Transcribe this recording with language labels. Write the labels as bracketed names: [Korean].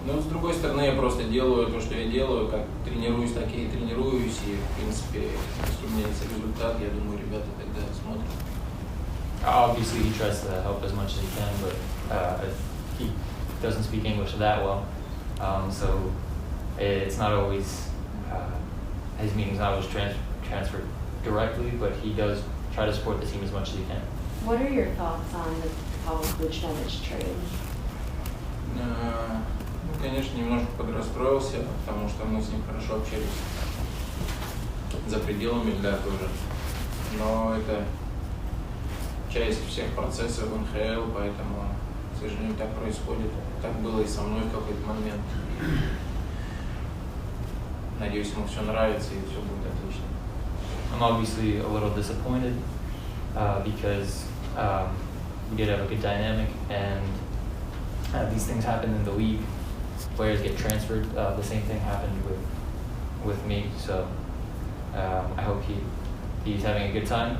[Russian] Но с другой стороны, я просто делаю то, что я делаю, как тренируюсь, так и тренируюсь, и в принципе, если у меня есть результат, я думаю, ребята тогда смотрят. [English] Obviously he tries to help as much as he can, but he doesn't speak English that well, so it's not always, his meetings not always transferred directly, but he does try to support the team as much as he can. What are your thoughts on the Paul Buchnevich trade? [Russian] Ну, конечно, немножко подрастроился, потому что мы с ним хорошо общались за пределами льда тоже. Но это часть всех процессов в НХЛ, поэтому, к сожалению, так происходит. Так было и со мной в какой-то момент. Надеюсь, ему все нравится и все будет отлично. [English] I'm obviously a little disappointed because we did have a good dynamic, and these things happen in the league. Players get transferred. The same thing happened with me. So I hope he's having a good time.